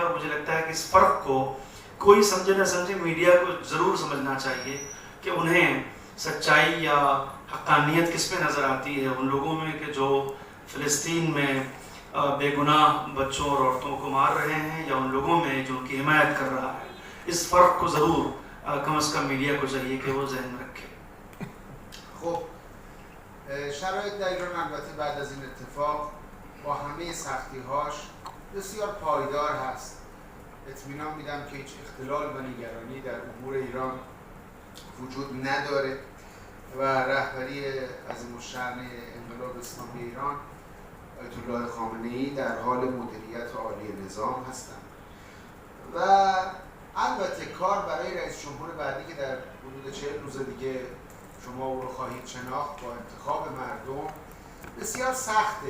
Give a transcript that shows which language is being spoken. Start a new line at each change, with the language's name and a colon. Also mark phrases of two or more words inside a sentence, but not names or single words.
Hindi: और मुझे लगता है कि इस फ़र्क को कोई समझे न समझे मीडिया को ज़रूर समझना चाहिए कि उन्हें सच्चाई या हक़ानियत किस में नज़र आती है, उन लोगों में कि जो फ़िलिस्तीन में बेगुनाह बच्चों और औरतों को मार रहे हैं, या उन लोगों में जो उनकी हिमायत कर रहा है। इस फ़र्क को ज़रूर कम अज़ कम मीडिया को चाहिए कि वो जहन में रखे।
Persian: خب شرایط در ایران البته بعد از این اتفاق با همه سختی‌هاش بسیار پایدار هست. اطمینان میدم که هیچ اختلال و نگرانی در امور ایران وجود نداره و رهبری عظیم‌الشأن انقلاب اسلامی ایران آیت الله خامنه‌ای در حال مدیریت عالی نظام هستند و البته کار برای رئیس جمهور بعدی که در حدود 40 روز دیگه شما او رو خواهید شناخت با انتخاب مردم بسیار سخته.